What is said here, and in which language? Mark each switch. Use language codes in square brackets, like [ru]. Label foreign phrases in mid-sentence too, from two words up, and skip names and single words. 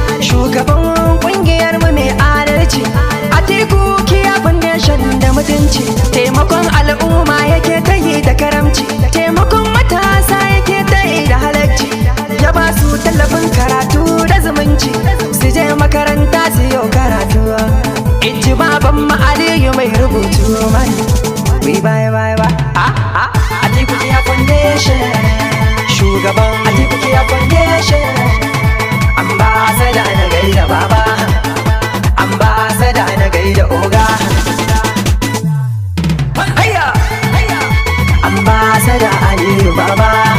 [ha] Shugaban kungiyar mu mai adalci. Atiku Kiya Foundation da mutunci. Taimakon al'umma yake ta yi da karamci. Taimakon matasa yake ta yi da halacci. Ya ba su tallafin karatu da zumunci. Su je makaranta su yi karatu. In ji baban mu Aliyu mai rubutu man. [en] We bye, bye, bye. [ha] Ah, ah, Atiku Kiya Foundation. Shugaban Atiku Kiya Foundation. Ambassador na gaida baba. Ambassador na gaida oga. Hayya! Ambassador Aliyu Baba.